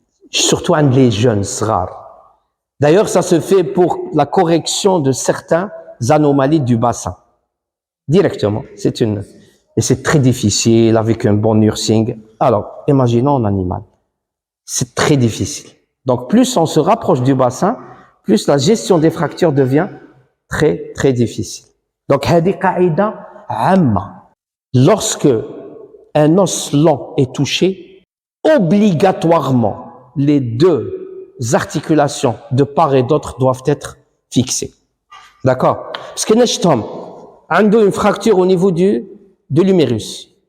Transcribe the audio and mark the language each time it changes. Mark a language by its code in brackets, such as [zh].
[fr] Surtout عند les jeunes, rares. D'ailleurs, ça se fait pour la correction de certaines anomalies du bassin. Directement. Et c'est très difficile avec un bon nursing. Alors, imaginons un animal. C'est très difficile. Donc, plus on se rapproche du bassin, plus la gestion des fractures devient très, très difficile. [ar] Donc, هذه قاعدة عامة. [fr] Lorsque un os lent est touché, obligatoirement, les deux articulations de part et d'autre doivent être fixées. D'accord? Parce que [ar] نشتهم عنده [fr] une fracture au niveau de l'humérus.